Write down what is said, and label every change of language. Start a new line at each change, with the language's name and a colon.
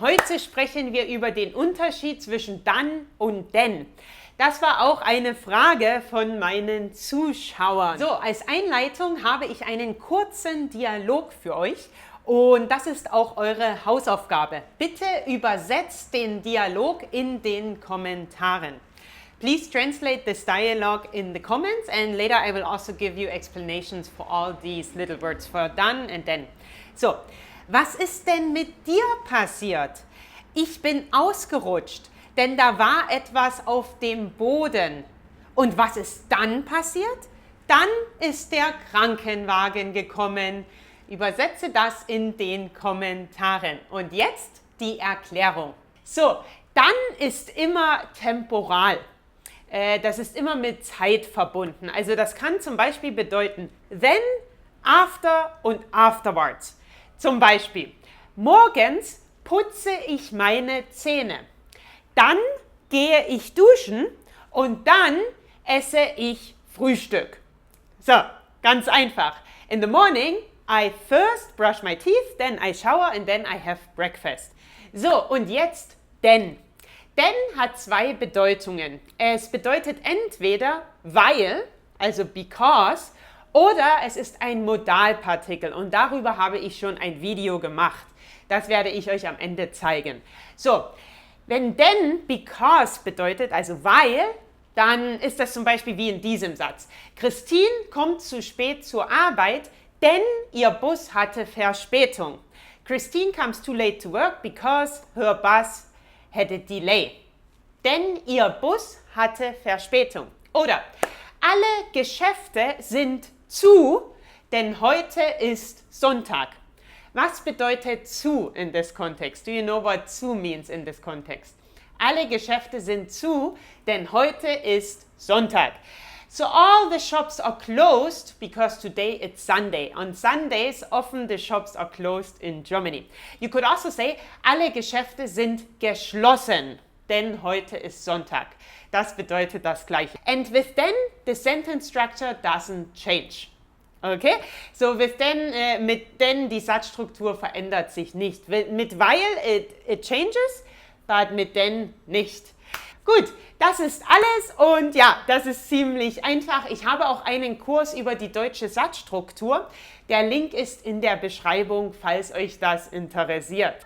German: Heute sprechen wir über den Unterschied zwischen dann und denn. Das war auch eine Frage von meinen Zuschauern. So, als Einleitung habe ich einen kurzen Dialog für euch und das ist auch eure Hausaufgabe. Bitte übersetzt den Dialog in den Kommentaren.
English: Please translate this dialogue in the comments and later I will also give you explanations for all these little words for dann and then.
German: So, was ist denn mit dir passiert? Ich bin ausgerutscht, denn da war etwas auf dem Boden. Und was ist dann passiert? Dann ist der Krankenwagen gekommen. Übersetze das in den Kommentaren. Und jetzt die Erklärung. So, dann ist immer temporal. Das ist immer mit Zeit verbunden. Also das kann zum Beispiel bedeuten
English: then, after
German: und
English: afterwards.
German: Zum Beispiel, morgens putze ich meine Zähne. Dann gehe ich duschen und dann esse ich Frühstück. So, ganz einfach.
English: In the morning, I first brush my teeth, then I shower and then I have breakfast.
German: So, und jetzt denn. Denn hat zwei Bedeutungen. Es bedeutet entweder weil, also
English: because,
German: oder es ist ein Modalpartikel und darüber habe ich schon ein Video gemacht. Das werde ich euch am Ende zeigen. So, wenn denn
English: because
German: bedeutet, also weil, dann ist das zum Beispiel wie in diesem Satz. Christine kommt zu spät zur Arbeit, denn ihr Bus hatte Verspätung.
English: Christine comes too late to work because her bus had a delay.
German: Denn ihr Bus hatte Verspätung. Oder alle Geschäfte sind zu, denn heute ist Sonntag. Was bedeutet zu
English: in this context? Do you know what zu means in this context?
German: Alle Geschäfte sind zu, denn heute ist Sonntag.
English: So all the shops are closed because today it's Sunday. On Sundays often the shops are closed in Germany. You could also say,
German: alle Geschäfte sind geschlossen, denn heute ist Sonntag. Das bedeutet das Gleiche.
English: And with then, the sentence structure doesn't change. Okay? So with then,
German: mit denn, die Satzstruktur verändert sich nicht. Mit weil,
English: it changes, but
German: mit denn nicht. Gut, das ist alles und ja, das ist ziemlich einfach. Ich habe auch einen Kurs über die deutsche Satzstruktur. Der Link ist in der Beschreibung, falls euch das interessiert.